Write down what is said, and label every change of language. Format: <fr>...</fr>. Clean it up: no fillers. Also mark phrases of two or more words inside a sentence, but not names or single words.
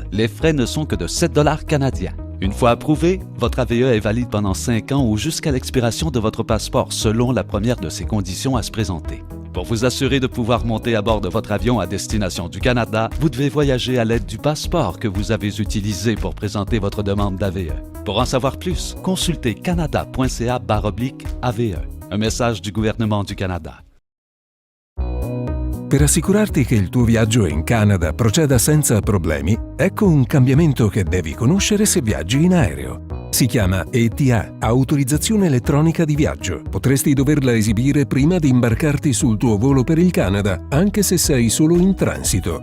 <fr>Les frais ne sont que de 7 $ canadiens. Une fois approuvé, votre AVE est valide pendant 5 ans ou jusqu'à l'expiration de votre passeport selon la première de ces conditions à se présenter. Pour vous assurer de pouvoir monter à bord de votre avion à destination du Canada, vous devez voyager à l'aide du passeport que vous avez utilisé pour présenter votre demande d'AVE. Pour en savoir plus, consultez canada.ca/AVE. Un message du gouvernement du Canada.</fr> <it>Per assicurarti che il tuo viaggio in Canada proceda senza problemi, ecco un cambiamento che devi conoscere se viaggi in aereo. Si chiama ETA, Autorizzazione Elettronica di Viaggio. Potresti doverla esibire prima di imbarcarti sul tuo volo per il Canada, anche se sei solo in transito.</it>